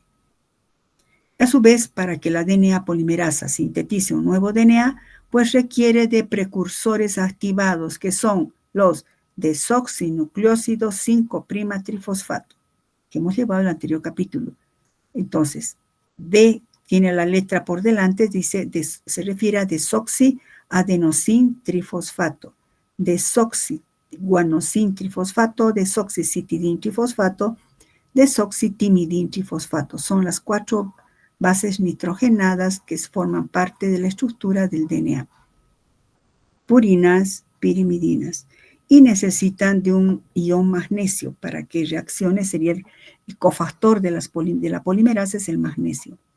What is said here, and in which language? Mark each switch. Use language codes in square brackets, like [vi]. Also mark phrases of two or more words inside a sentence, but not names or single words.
[es] A su vez, para que la DNA polimerasa sintetice un nuevo DNA, pues requiere de precursores activados que son los desoxinucleósido 5'-trifosfato, que hemos llevado en el anterior capítulo. Entonces, D tiene la letra por delante, se refiere a desoxiadenosin trifosfato. desoxiguanosin-trifosfato, desoxicitidin-trifosfato, desoxitimidin-trifosfato. Son las 4 bases nitrogenadas que forman parte de la estructura del DNA. Purinas, pirimidinas. Y necesitan de un ion magnesio para que reaccione. Sería el cofactor de la polimerasa, es el magnesio.